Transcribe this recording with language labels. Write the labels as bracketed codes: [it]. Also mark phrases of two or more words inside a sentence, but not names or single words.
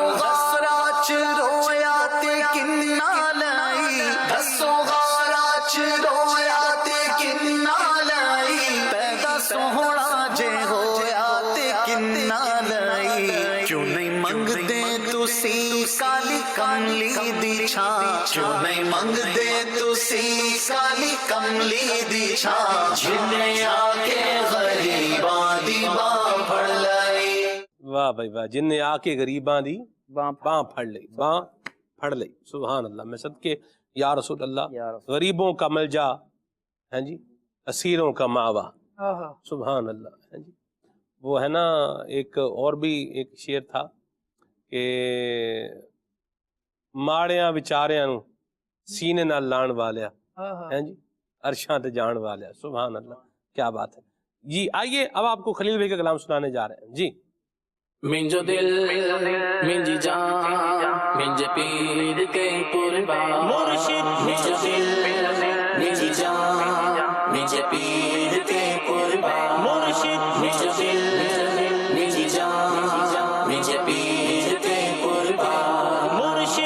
[pa] ਗਾਰਾ ਚ ਰੋਇਆ ਤੇ ਕਿੰਨਾ ਲਈ, ਦੱਸੋ ਗਾਰਾ ਚ ਰੋਇਆ ਤੇ ਕਿੰਨਾ ਲਈ, ਪੈਦਾ ਸੋਹਣਾ ਜੇ ਹੋਇਆ ਤੇ ਕਿੰਨਾ ਲਈ, ਕਿਉਂ ਨਹੀਂ ਮੰਗਦੇ ਤੁਸੀਂ ਕਾਲੀ ਕਮਲੀ ਦੀ ਛਾਂ, ਕਿਉਂ ਨਹੀਂ ਮੰਗਦੇ ਤੁਸੀਂ ਕਾਲੀ ਕਮਲੀ ਦੀ ਛਾਂ, ਜਿਨੇ ਆ ਕੇ ਗਰੀਬਾਂ ਦੀ ਬਾਂਹ ਫੜ ਲਈ. واہ بھائی واہ. جن نے آ کے غریباں دی باں پھڑ لئی، باں پھڑ لئی. [ar] سبحان اللہ. [ur] میں صدقے [ar] یا رسول اللہ، [ur] غریبوں کا ملجا ہیں جی، اسیروں کا ماوا. [ar] سبحان اللہ. [ur] ہیں جی وہ ہے نا ایک اور بھی ایک شعر تھا کہ [pa] ماڑیاں بیچاریاں نو سینے نال لان والیا، ہیں جی عرشاں تے جان والیا. [ar] سبحان اللہ. [ur] کیا بات ہے جی. آئیے اب آپ کو خلیل بھائی کا کلام سنانے جا رہے ہیں جی. [sd] منجو دل منجی جان منج پیر کے قربان مرشد، منجو دل منجی جان منج پیر کے قربان مرشد، منجو دل منجی جان منج پیر کے قربان مرشد.